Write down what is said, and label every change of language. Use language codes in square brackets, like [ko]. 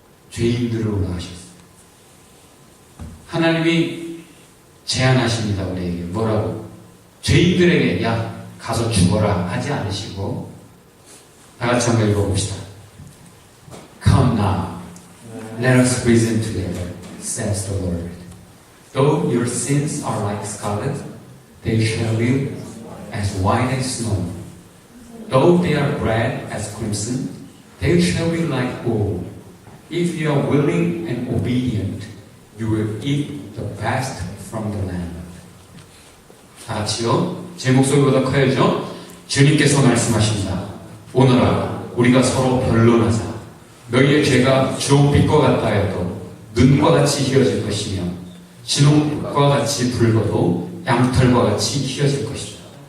[ko] 죄인들을 올라가셨어요. 하나님이 제안하십니다. 우리에게 뭐라고? 죄인들에게 야 가서 죽어라 하지 않으시고 다 같이 한번 읽어봅시다. [en] Come now, let us reason together, says the Lord. Though your sins are like scarlet, they shall be as white as snow. Though they are red as crimson, they shall be like wool. If you are willing and obedient, you will eat the best from the land. [ko] 다 같이요. 제 목소리보다 커야죠. 주님께서 말씀하십니다. 오늘아 우리가 서로 변론하자. 너희의 죄가 주홍빛과 같다 하여도 눈과 같이 희어질 것이며 진홍빛과 같이 붉어도 양털과 같이 희어질 것이다.